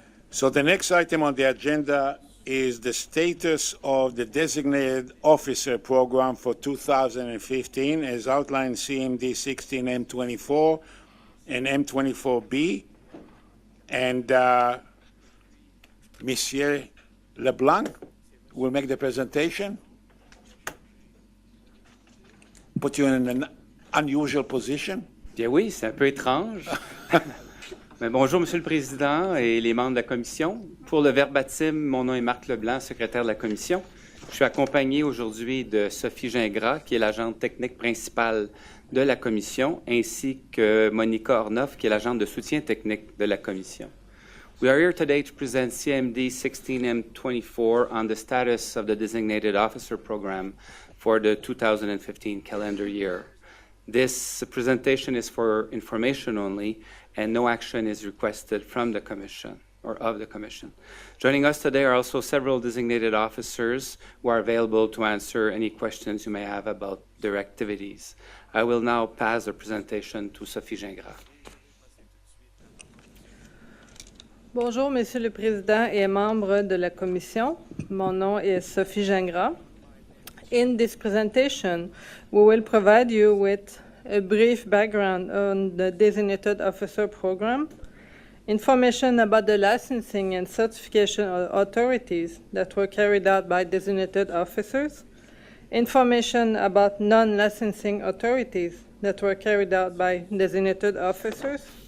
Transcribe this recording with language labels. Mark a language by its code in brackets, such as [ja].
[en] So the next item on the agenda is the status of the Designated Officer Program for 2015 as outlined CMD 16M24 and M24B. And Monsieur LeBlanc will make the presentation. Put you in an unusual position. [fr] Bien oui, c'est un peu étrange. Mais bonjour, Monsieur le Président et les membres de la Commission. Pour le verbatim, mon nom est Marc Leblanc, secrétaire de la Commission. Je suis accompagné aujourd'hui de Sophie Gingras, qui est l'agente technique principale de la Commission, ainsi que Monica Ornoff, qui est l'agente de soutien technique de la Commission. [en] We are here today to present CMD 16M24 on the status of the Designated Officer Program for the 2015 calendar year. This presentation is for information only, and no action is requested from the Commission or of the Commission. Joining us today are also several designated officers who are available to answer any questions you may have about their activities. I will now pass the presentation to Sophie Gingras. [fr] Bonjour, Monsieur le Président et membres de la Commission. Mon nom est Sophie Gingras. [en] In this presentation, we will provide you with a brief background on the Designated Officer Program, information about the licensing and certification authorities that were carried out by designated officers, information about non-licensing authorities that were carried out by designated officers,